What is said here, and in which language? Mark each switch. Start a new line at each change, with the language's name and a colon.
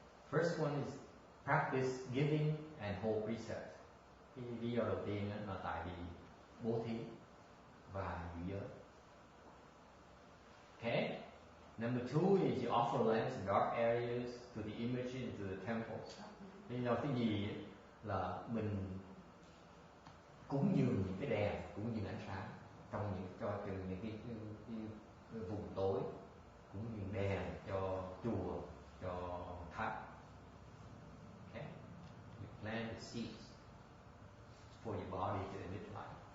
English: First one is practice giving and whole precept.
Vietnamese: Cái lý do đầu tiên là tại vì bố thí và giữ giới.
English: Okay. Number 2 is you offer lamps in dark areas to the images and to the temples.
Vietnamese: Lý do thứ gì là mình cúng dường những cái đèn, cúng dường ánh sáng trong những cái vùng tối, cúng dường đèn cho chùa, cho tháp.
English: Okay. You plant the seeds for your body to emit light.